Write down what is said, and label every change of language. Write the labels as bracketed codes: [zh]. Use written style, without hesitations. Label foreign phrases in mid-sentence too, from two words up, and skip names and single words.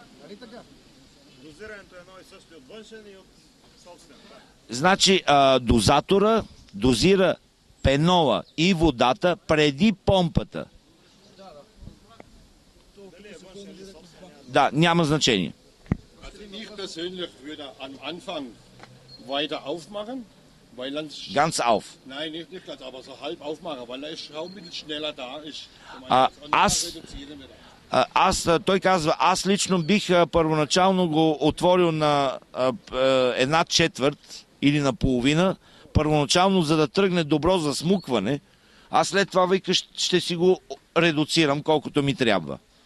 [bg] Нали така? Дозирането е едно и също от външен и от собствен. Значи, дозатора дозира пенола и водата преди помпата. Да, няма значение. [de] Ich persönlich würde am Anfang weiter aufmachen, weil dann... Ganz auf. Nein, nicht ganz, aber so halb aufmachen, weil da ist Schaummittel schneller da ist. [bg] Той казва, аз лично бих първоначално го отворил на една четвърт или на половина, първоначално за да тръгне добро засмукване, а след това вика ще си го редуцирам колкото ми трябва.